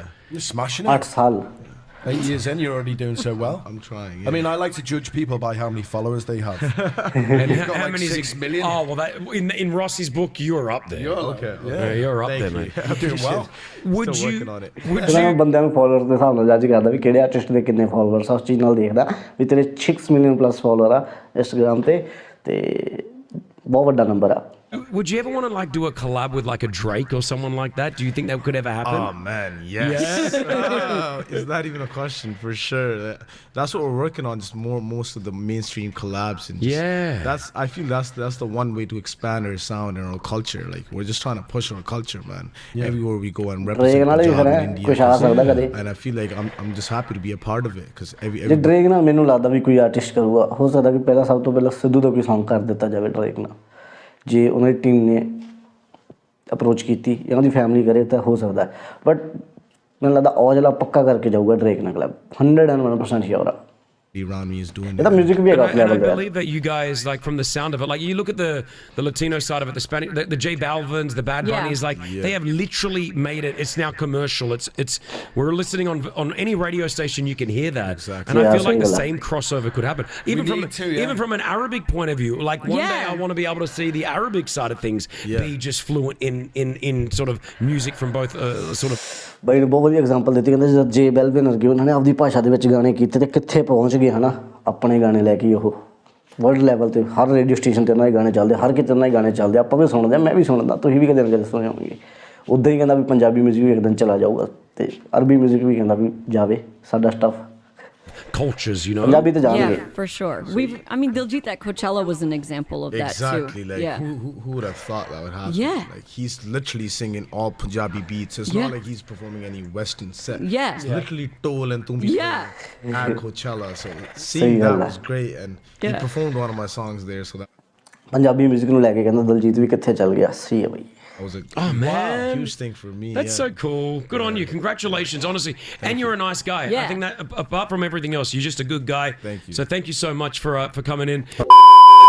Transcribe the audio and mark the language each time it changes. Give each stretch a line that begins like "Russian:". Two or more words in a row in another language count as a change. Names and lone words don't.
English: You're smashing it.
Punjabi: 8 ਸਾਲ
English: 8 years in, you're already doing so well. I'm trying. I mean, I like to judge people by how many followers they have. And you've got how like many 6 million. Oh, well, in Rossi's book, you're up there. You're Okay. Yeah, you're up Thank there, you. mate. I'm doing well. Would Still you? working on it. Would
Punjabi: ਇਹਨਾਂ
English: you?
Punjabi: ਬੰਦਿਆਂ ਨੂੰ ਫਾਲੋਅਰਸ ਦੇ ਹਿਸਾਬ ਨਾਲ ਜੱਜ ਕਰਦਾ ਵੀ ਕਿਹੜੇ ਆਰਟਿਸਟ ਦੇ ਕਿੰਨੇ ਫਾਲੋਅਰਸ ਆ ਉਸ ਚੀਜ਼ ਨਾਲ ਦੇਖਦਾ ਵੀ ਤੇਰੇ 6
English: million plus follower
Punjabi: ਆ ਇੰਸਟਾਗ੍ਰਾਮ ਤੇ ਬਹੁਤ ਵੱਡਾ ਨੰਬਰ ਆ
English: Would you ever want to like do a collab with like a Drake or someone like that? Do you think that could ever happen? Oh man, yes. Is that even a question? For sure. That's what we're working on. Just most of the mainstream collabs and just, I feel that's the one way to expand our sound and our culture. Like, we're just trying to push our culture, man. Everywhere we go and represent Punjab in India. And I feel like I'm just happy to be a part of it because every
Punjabi: ਡਰੇਕ ਨਾਲ ਮੈਨੂੰ ਲੱਗਦਾ ਵੀ ਕੋਈ ਆਰਟਿਸਟ ਕਰੂਗਾ ਹੋ ਸਕਦਾ ਕਿ ਪਹਿਲਾਂ ਸਭ ਤੋਂ ਪਹਿਲਾਂ ਸਿੱਧੂ ਦਾ ਕੋਈ ਸੌਂਗ ਕਰ ਦਿੱਤਾ ਜਾਵੇ ਡਰੇਕ ਨਾਲ ਜੇ ਉਹਨਾਂ ਦੀ ਟੀਮ ਨੇ ਅਪਰੋਚ ਕੀਤੀ ਜਾਂ ਉਹਦੀ ਫੈਮਿਲੀ ਕਰੇ ਤਾਂ ਹੋ ਸਕਦਾ ਬਟ ਮੈਨੂੰ ਲੱਗਦਾ ਔਜਲਾ ਪੱਕਾ ਕਰਕੇ ਜਾਊਗਾ ਡਰੇਕ ਨਾਲ
English: collab 101% sure
Punjabi: ਆ
English: around me is doing
Punjabi: ਇਹਦਾ ਮਿਊਜ਼ਿਕ ਵੀ ਹੈਗਾ ਉਸ
English: And I
Punjabi: ਲੈਵਲ ਤੇ
English: believe that you guys, like, from the sound of it, like, you look at the Latino side of it, the Spanish, the J Balvins, the Bad Bunnies, like, they have literally made it. It's now commercial. It's we're listening on any radio station, you can hear that. Exactly. And I feel like the same crossover could happen. Even from an Arabic point of view, like, one day I want to be able to see the Arabic side of things be just fluent in sort of music from both sort of.
Punjabi: ਬਾਈ ਨੇ ਬਹੁਤ ਵਧੀਆ ਐਗਜ਼ਾਮਪਲ ਦਿੱਤੀ ਕਹਿੰਦੇ ਜਦੋਂ ਜੇ ਬੈਲਵਿਨ ਵਰਗੇ ਉਹਨਾਂ ਨੇ ਆਪਦੀ ਭਾਸ਼ਾ ਦੇ ਵਿੱਚ ਗਾਣੇ ਕੀਤੇ ਤੇ ਕਿੱਥੇ ਪਹੁੰਚ ਗਏ ਹਨਾ ਆਪਣੇ ਗਾਣੇ ਲੈ ਕੇ ਉਹ
English: world level
Punjabi: ਤੇ ਹਰ
English: radio station
Punjabi: ਤੇ ਉਹਨਾਂ ਦੇ ਗਾਣੇ ਚੱਲਦੇ ਹਰ ਕਿਤੇ ਉਹਨਾਂ ਦੇ ਗਾਣੇ ਚੱਲਦੇ ਆਪਾਂ ਵੀ ਸੁਣਦੇ ਮੈਂ ਵੀ ਸੁਣਦਾ ਤੁਸੀਂ ਵੀ ਕਦੇ ਨਾ ਕਦੇ ਸੁਣੇ ਹੋਣਗੇ ਉੱਦਾਂ ਹੀ ਕਹਿੰਦਾ ਵੀ ਪੰਜਾਬੀ ਮਿਊਜ਼ਿਕ ਵੀ ਇੱਕ ਦਿਨ ਚਲਾ ਜਾਊਗਾ ਤੇ ਅਰਬੀ ਮਿਊਜ਼ਿਕ ਵੀ ਕਹਿੰਦਾ ਵੀ ਜਾਵੇ ਸਾਡਾ ਸਟੱਫ
English: cultures, you know.
Punjabi: ਪੰਜਾਬੀ ਤੇ ਜਾਣਗੇ
English: for sure. I mean, Diljit at Coachella was an example of that too. Exactly. Like, who would have thought that would happen? Yeah. Like, he's literally singing all Punjabi beats. It's not like he's performing any Western set. Yeah. It's literally Tol and Tumbi at Coachella. So seeing that was great, and he performed one of my songs there. So that
Punjabi: ਪੰਜਾਬੀ ਮਿਊਜ਼ਿਕ ਨੂੰ ਲੈ ਕੇ ਕਹਿੰਦਾ ਦਲਜੀਤ ਵੀ ਕਿੱਥੇ ਚੱਲ ਗਿਆ ਸਹੀ ਹੈ ਬਈ
English: was a man, huge thing for me. That's so cool. Good on you. Congratulations, honestly. And you're a nice guy. I think that apart from everything else, you're just a good guy. Thank you. So thank you so much for coming in.